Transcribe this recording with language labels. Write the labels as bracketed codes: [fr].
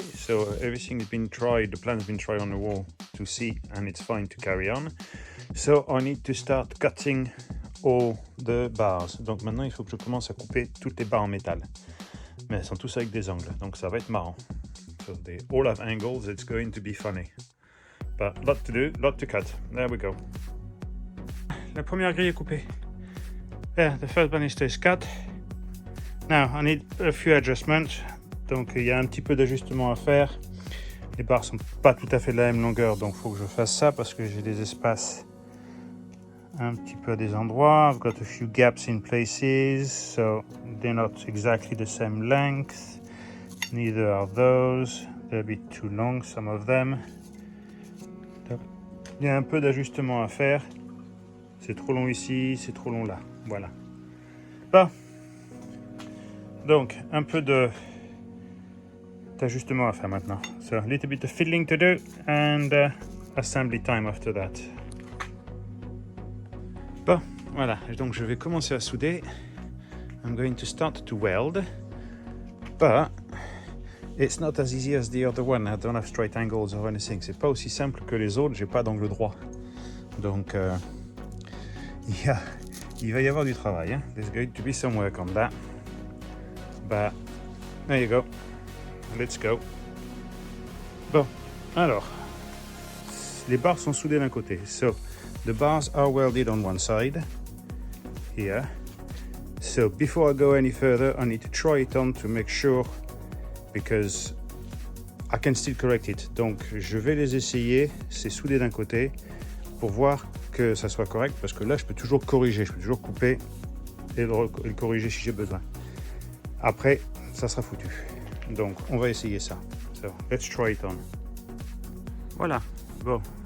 [en] So everything has been tried, the plan has been tried on the wall to see, and it's fine to carry on. So I need to start cutting all the bars. [fr] Donc maintenant il faut que je commence à couper toutes les barres en métal. Mais elles sont tous avec des angles, donc ça va être marrant. [en] So they all have angles, it's going to be funny. But lot to do, lot to cut. There we go. [fr] La première grille est coupée. [en] Yeah, the first banister is cut. Now I need a few adjustments. [fr] Donc il y a un petit peu d'ajustement à faire. Les barres sont pas tout à fait de la même longueur, donc il faut que je fasse ça parce que j'ai des espaces un petit peu à des endroits. [en] I've got a few gaps in places, so they're not exactly the same length. Neither are those. They're a bit too long, some of them. [fr] Il y a un peu d'ajustement à faire. C'est trop long ici, c'est trop long là. Voilà. Bon. Donc, un peu d'ajustement à faire maintenant. [en] So, a little bit of fiddling to do and assembly time after that. [fr] Bon, voilà. Donc, je vais commencer à souder. [en] I'm going to start to weld. But it's not as easy as the other one. I don't have straight angles or anything. [fr] C'est pas aussi simple que les autres. J'ai pas d'angle droit. Donc, il va y avoir du travail. Hein? [en] There's going to be some work on that. But there you go. Let's go. [fr] Bon, alors, les barres sont soudées d'un côté. [en] So, the bars are welded on one side, here. So, before I go any further, I need to try it on to make sure, because I can still correct it. [fr] Donc, je vais les essayer, c'est soudé d'un côté, pour voir que ça soit correct, parce que là, je peux toujours corriger, je peux toujours couper et le corriger si j'ai besoin. Après, ça sera foutu. Donc, on va essayer ça. [en] So, let's try it on. [fr] Voilà. Bon.